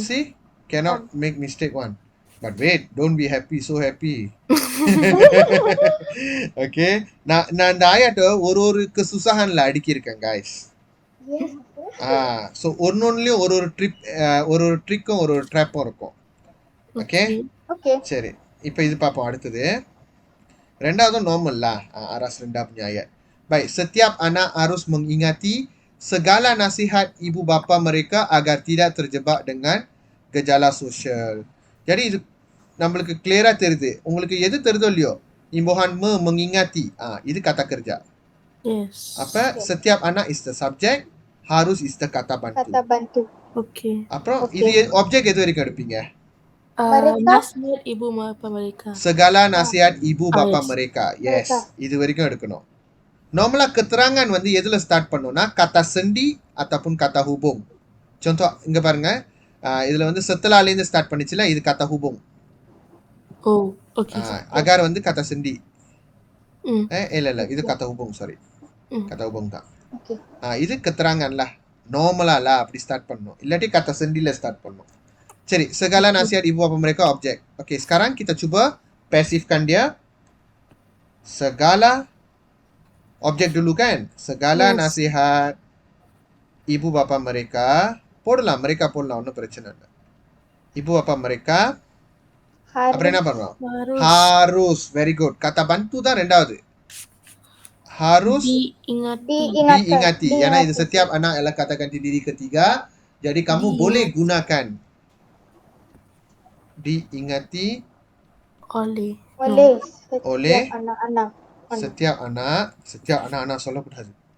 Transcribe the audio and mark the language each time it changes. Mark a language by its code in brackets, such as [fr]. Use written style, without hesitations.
[en] See, cannot make mistake one. But wait, don't be happy, so happy. [ta] Okay, நான் இந்த ஆயத்தை ஒரு kesusahanல அடிக்கிருக்கேன் guys. [en] Yes. [ta] So ஒன்னொன்னுலயும் ஒரு ட்ரிக்கும் ஒரு ட்ராப்பும் இருக்கும். Okay, [en] Okay. [ta] சரி, இப்போ இது பார்ப்போம். அடுத்தது ரெண்டாவது normal lah. [ms] Aras rendah punya ayat. Baik, setiap anak harus mengingati segala nasihat ibu bapa mereka agar tidak terjebak dengan gejala sosial. [ta] Jadi இது நம்மளுக்கு கிளியரா தெரியுது. உங்களுக்கு எது தெரியுதோ இல்லையோ, imbuhan mengingati, இது kata kerja. [en] Yes. அப்ப setiap anak is the subject, harus is the kata bantu. [ms] Kata bantu. [en] Okay. [ta] அப்புறம் [en] Okay. [ta] இது object எது வரைக்கும் எடுப்பீங்க? [ms] Mereka. Nasihat ibu bapa mereka. Segala nasihat ibu bapa [en] yes. [ms] mereka. Yes, Mereka. [ta] இது வரைக்கும் எடுக்கணும். நார்மலா keterangan வந்து எதுல ஸ்டார்ட் பண்ணும்னா kata sendi ataupun kata hubung. Contoh இங்க பாருங்க, இதுல வந்து setelahல இருந்து ஸ்டார்ட் பண்ணிச்சுல, இது kata hubung. [en] Oh, okay. [ms] agar வந்து kata sendi. Mm. [ta] இல்ல இது kata hubung, sorry. kata hubung தான். [en] Okay. [ta] இது keterangan lah. நார்மலா lah அப்படி ஸ்டார்ட் பண்ணணும். இல்லாட்டி kata sendiல ஸ்டார்ட் பண்ணணும். [ms] சரி, segala nasihat ibu bapa mereka objek. Okey, sekarang kita cuba pasifkan dia. Segala objek dulu kan? Segala [en] Yes. [ms] nasihat ibu bapa mereka. [ta] போடலாம், mereka போடலாம், ஒன்றும் பிரச்சனை இல்லை. [ms] ibu bapa mereka. [ta] அப்புறம் என்ன பண்ணலாம்? Harus. [en] Very good. [ta] Kata bantu தான் ரெண்டாவது. [ms] Harus diingati. Karena itu setiap anak ialah kata ganti diri ketiga. Jadi kamu boleh gunakan diingati oleh. oleh anak-anak. [ta] setiap anak சொல்லக்கூடாது.